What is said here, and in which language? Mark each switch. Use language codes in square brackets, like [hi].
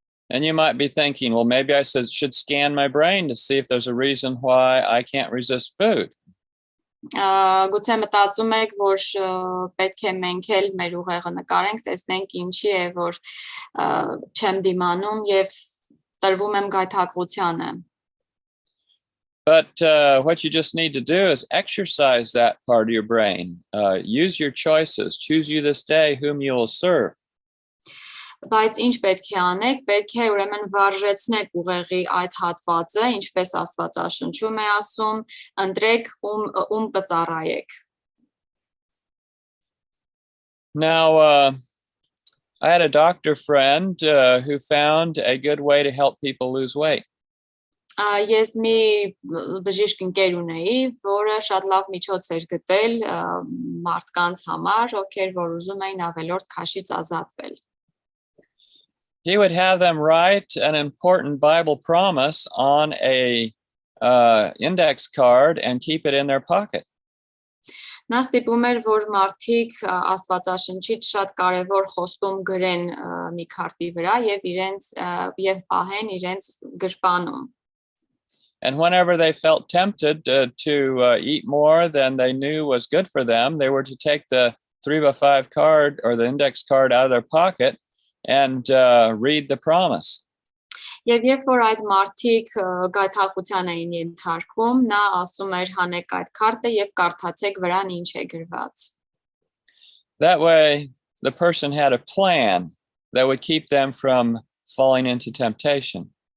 [en] And you might be thinking, well, maybe I should scan my brain to see if there's a reason why I can't resist food. [hy] Գուցե մտածում եք, որ պետք է մենք էլ մեր ուղեղը նկարենք, տեսնենք ինչի է, որ չեմ դիմանում եւ տրվում եմ գայթակղությանը. [en] But what you just need to do is exercise that part of your brain. Use your choices. Choose you this day whom you will serve. [hy] Բայց ինչ պետք է անեք, պետք է ուրեմն վարժեցնեք ուղեղի այդ հատվածը, ինչպես Աստվածաշնչում է ասում, ընտրեք ում կծառայեք. [en] Now, I had a doctor friend who found a good way to help people lose weight. [hy] Ես մի բժիշկ ընկեր ունեի, որը շատ լավ միջոց էր գտել մարդկանց համար, ովքեր որ ուզում էին ավելորդ քաշից ազատվել. [en] He would have them write an important Bible promise on a index card and keep it in their pocket. [hy] Նա ստիպում էր, որ մարդիկ Աստվածաշնչից շատ կարևոր խոստում գրեն մի քարտի վրա եւ պահեն իրենց գրպանում. [en] And whenever they felt tempted to eat more than they knew was good for them, they were to take the 3x5 card or the index card out of their pocket and read the promise. [hy] Եվ երբ որ այդ մարդիկ գայթակղության էին ենթարկվում, նա ասում էր հանեք այդ քարտը եւ կարդացեք վրան ինչ է գրված. [en] That way the person had a plan that would keep them from falling into temptation.